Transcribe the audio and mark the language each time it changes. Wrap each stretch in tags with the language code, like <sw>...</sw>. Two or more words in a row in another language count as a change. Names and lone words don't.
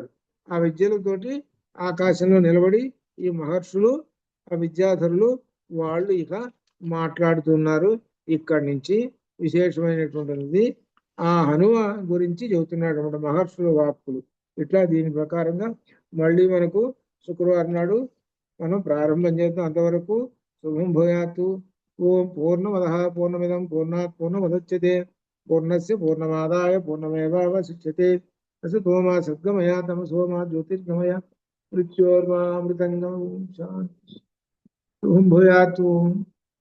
<te>ఆ విద్యలతోటి ఆకాశంలో నిలబడి ఈ మహర్షులు, ఆ విద్యాధరులు వాళ్ళు ఇక మాట్లాడుతున్నారు. ఇక్కడి నుంచి విశేషమైనటువంటిది ఆ హనుమ గురించి చెబుతున్నాడు అన్నమాట, మహర్షుల వాక్కులు. ఇట్లా దీని ప్రకారంగా మళ్ళీ మనకు శుక్రవారం నాడు మనం ప్రారంభం చేద్దాం. అంతవరకు శుభం భూయాత్తు.</te> <sa>ఓం పూర్ణమద పూర్ణమిదం పూర్ణాత్ పూర్ణముదచ్యతే పూర్ణస్య పూర్ణమాదాయ పూర్ణమేవావశిష్యతే. అసతో మా సద్గమయ తమసో మా జ్యోతిర్గమయ మృత్యోర్మా మృతంగం శాంతి.</sa> <te>శుభం భూయాత్తు.</te>